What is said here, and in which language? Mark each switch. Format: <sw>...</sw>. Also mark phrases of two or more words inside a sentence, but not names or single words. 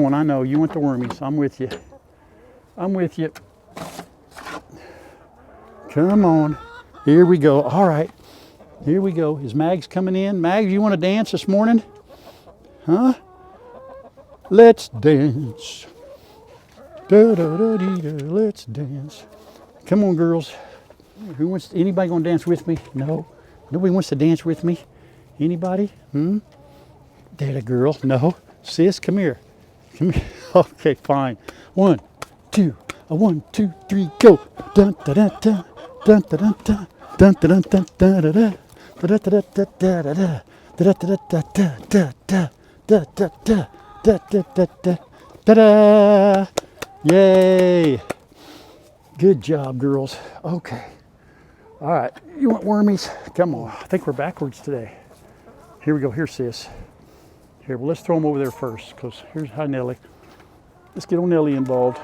<en>I know you want the wormies. I'm with you. I'm with you. Come on. Here we go. All right. Here we go. Is Mags coming in? Mags, you want to dance this morning? Huh? Let's dance. Da, da, da, dee, da. Let's dance. Come on, girls. Anybody gonna dance with me? No. Nobody wants to dance with me? Anybody? That a girl? No. Sis, come here. Come here. Okay, fine. 1, 2, 1, 2, 3, go. Dun da da da. Dun da da da. Dun da da da da da da. Da da da da da da da. Da da da da da da da da da da da da da da da. Yay! Good job, girls. Okay. All right. You want wormies? Come on. I think we're backwards today. Here we go. Here, Sis. Here, well, let's throw them over there first, because here's hi, Nellie. Let's get old Nellie involved.</en>